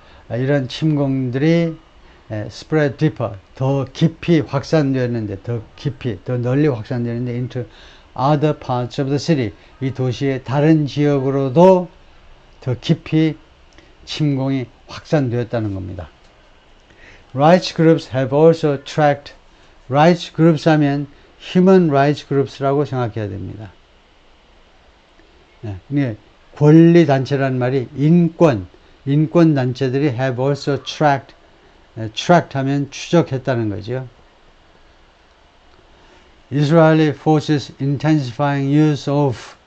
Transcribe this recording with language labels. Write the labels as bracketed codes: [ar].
[ko] 이런 침공들이 [en] spread deeper, [ko] 더 깊이 확산되었는데, 더 널리 확산되었는데 [en] into other parts of the city, [ko] 이 도시의 다른 지역으로도 더 깊이 침공이 확산되었다는 겁니다. [en] Rights groups have also tracked. Rights groups [ko] 하면 [en] Human Rights Groups라고 [ko] 생각해야 됩니다. 권리 단체라는 말이 인권 단체들이 [en] have also tracked. tracked [ko] 하면 추적했다는 거죠. [en] Israeli forces intensifying use of.